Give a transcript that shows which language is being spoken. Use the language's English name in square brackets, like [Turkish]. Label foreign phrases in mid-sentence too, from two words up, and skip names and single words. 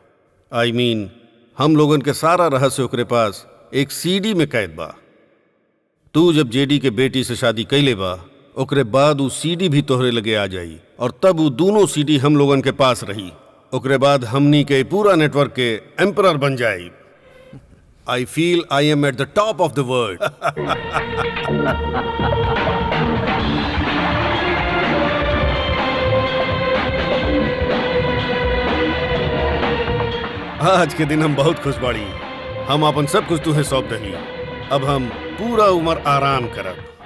[English] I mean [Bhojpuri] हम लोगन के सारा रहस्य ओकरे पास एक सीडी में कैद बा। तू जब जेडी के बेटी से शादी कैले बा, ओकरे बाद उ सीडी भी तोहरे लगे आ जाई और तब वो दोनों सीडी हम लोगन के पास रही। ओकरे बाद हमनी के पूरा नेटवर्क के एम्परर बन जाए। [English] I feel I am at the top of the world. [Bhojpuri] आज के दिन हम बहुत खुश बाड़ी। हम अपन सब कुछ तुहे सौंप दही। अब हम पूरा उम्र आराम करब।